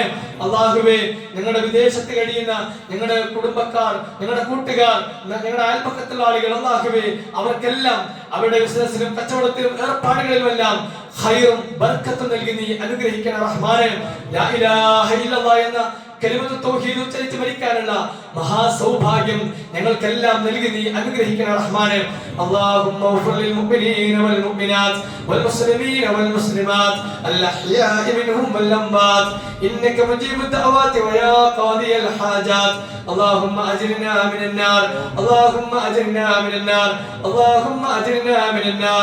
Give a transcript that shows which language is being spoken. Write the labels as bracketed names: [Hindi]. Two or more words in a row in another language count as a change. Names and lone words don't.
[Malayalam] അള്ളാഹുവെ, ഞങ്ങളുടെ വിദേശത്ത് കഴിയുന്ന ഞങ്ങളുടെ കുടുംബക്കാർ, ഞങ്ങളുടെ കൂട്ടുകാർ, ഞങ്ങളുടെ അയൽപക്കത്തുള്ള ആളുകൾ അള്ളാഹുവെ അവർക്കെല്ലാം അവരുടെ ബിസിനസ്സിലും കച്ചവടത്തിലും ഏർപ്പാടുകളിലുമെല്ലാം ഖൈറും ബർക്കത്തും നൽകി നീ അനുഗ്രഹിക്കണം റഹ്മാനെ. [Arabic] لا إله إلا الله [Malayalam] എന്ന [Arabic] كلمة التوحيد [Malayalam] ഉച്ചരിച്ച് മരിക്കാനുള്ള മഹാസൗഭാഗ്യം ഞങ്ങൾക്കെല്ലാം നൽകി നീ അനുഗ്രഹിക്കണേ റഹ്മാനെ. [Arabic] اللهم اغفر للمؤمنين والمؤمنات والمسلمين والمسلمات الأحياء منهم والأموات إنك مجيب الدعوات ويا قاضي الحاجات. اللهم أجرنا من النار، اللهم أجرنا من النار، اللهم أجرنا من النار.